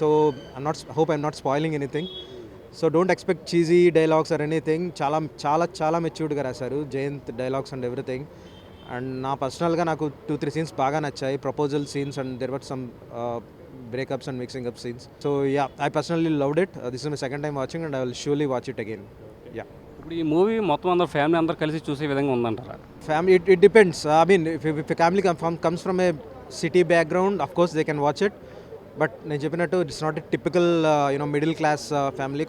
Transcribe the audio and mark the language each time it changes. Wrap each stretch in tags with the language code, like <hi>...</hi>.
<en>So I'm not spoiling anything. So don't expect cheesy dialogues or anything.</en> <te>చాలా చాలా చాలా మెచ్యూర్డ్గా రాశారు Jayant dialogues</te> <en>And everything. And</en> <te>నా పర్సనల్గా నాకు 2-3 సీన్స్ బాగా నచ్చాయి.</te> <en>Proposal scenes and there were some breakups and mixing up scenes. So yeah, I personally loved it. This is my second time watching and I will surely watch it again. Yeah.</en> <te>ఇప్పుడు ఈ movie మొత్తం అందరూ family అందరూ కలిసి చూసే విధంగా ఉందంటారా?</te> <en>Family, it depends. I mean, if a family comes from a city background, of course they can watch it. But</en> <te>నేను చెప్పినట్టు</te> <en>It's not a typical middle class family.</en>